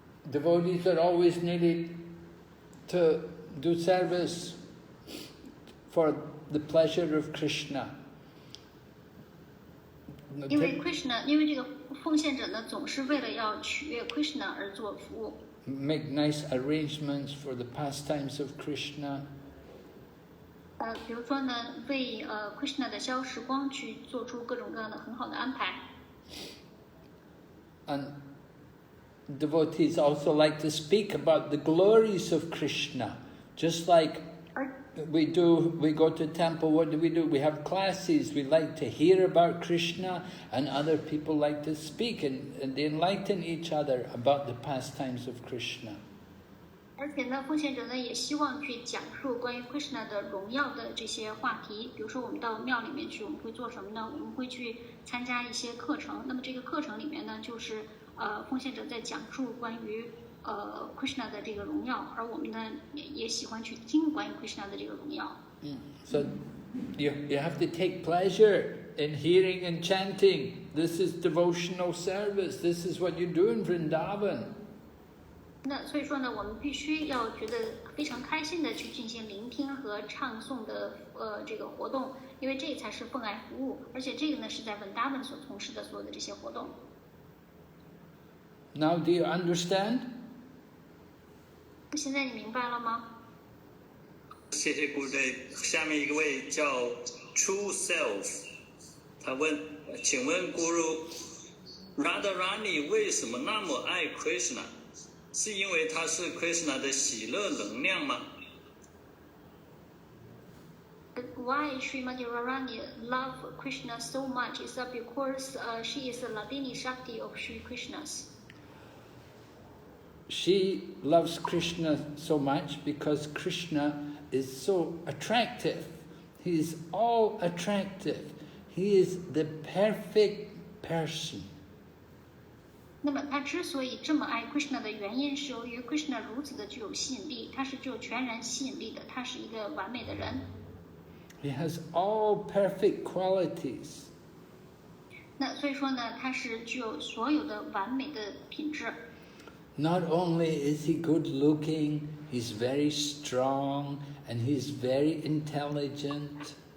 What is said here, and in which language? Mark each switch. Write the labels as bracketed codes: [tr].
[en] Devotees are always needed to do service for the pleasure of Krishna. [zh] 因为 Krishna， 因为这个奉献者呢，总是为了要取悦 Krishna 而做服务。 [en] Make nice arrangements for the pastimes of Krishna. [zh] 比如说呢，为Krishna 的消时光去做出各种各样的很好的安排。 [en] And devotees also like to speak about the glories of Krishna, just like we go to temple, what do? We have classes, we like to hear about Krishna, and other people like to speak and they enlighten each other about the pastimes of Krishna. [zh] 而且呢，奉献者呢也希望去讲述关于 Krishna 的荣耀的这些话题。比如说，我们到庙里面去，我们会做什么呢？我们会去参加一些课程。那么这个课程里面呢，就是奉献者在讲述关于Krishna 的这个荣耀，而我们呢也喜欢去听关于 Krishna 的这个荣耀。 [en] So you have to take pleasure in hearing and chanting. This is devotional service. This is what you do in Vrindavan. [zh] 那所以说呢，我们必须要觉得非常开心的去进行聆听和唱诵的这个活动，因为这才是奉爱服务，而且这个呢是在文达文所从事的所有的这些活动。 [en] Now do you understand? [zh] 现在你明白了吗？谢谢顾队。下面一个位叫 True Self， 他问，请问 Guru Radharani 为什么那么爱 Krishna？是因为他是 Krishna 的喜乐能量吗？ [en] Why Srimati Radharani love Krishna so much? Is that because she is the Ladini Shakti of Sri Krishna's? She loves Krishna so much because Krishna is so attractive. He is all attractive. He is the perfect person. [zh] 那么他之所以这么爱 Krishna 的原因是由于 Krishna 如此的具有吸引力，他是具有全然吸引力的，他是一个完美的人。 [en] He has all perfect qualities. [zh] 那所以说呢，他是具有所有的完美的品质。 [en] Not only is he good looking, he's very strong and he's very intelligent.